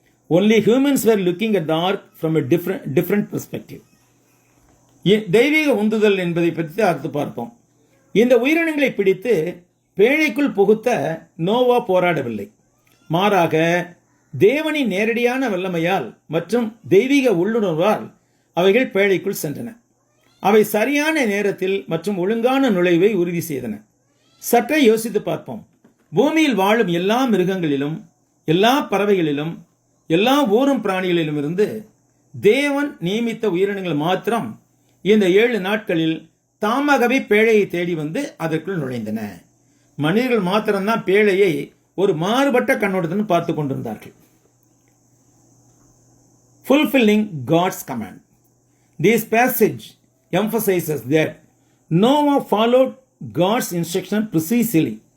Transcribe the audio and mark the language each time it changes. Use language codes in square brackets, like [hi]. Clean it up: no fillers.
[en] Only humans were looking at the ark from a different perspective. [ta] தெய்வீக உந்துதல் என்பதை பற்றி அடுத்து பார்ப்போம். இந்த உயிரினங்களை பிடித்து பேழைக்குள் புகுத்த நோவா போராடவில்லை. மாறாக தேவனின் நேரடியான வல்லமையால் மற்றும் தெய்வீக உள்ளுணர்வால் அவைகள் பேழைக்குள் சென்றன. அவை சரியான நேரத்தில் மற்றும் ஒழுங்கான நுழைவை உறுதி செய்தன. சற்றே யோசித்து பார்ப்போம். பூமியில் வாழும் எல்லா மிருகங்களிலும் எல்லா பறவைகளிலும் எல்லா ஊரும் பிராணிகளிலும் இருந்து தேவன் நியமித்த உயிரினங்கள் மாத்திரம் இந்த 7 நாட்களில் தாமாகவே பேழையை தேடி வந்து அதற்குள் நுழைந்தன. மனிதர்கள் மாத்திரம்தான் பேழையை ஒரு மாறுபட்ட கண்ணோட்டத்துடன் பார்த்து கொண்டிருந்தார்கள். [en] Fulfilling God's command. This passage emphasizes that Noah followed God's instruction precisely.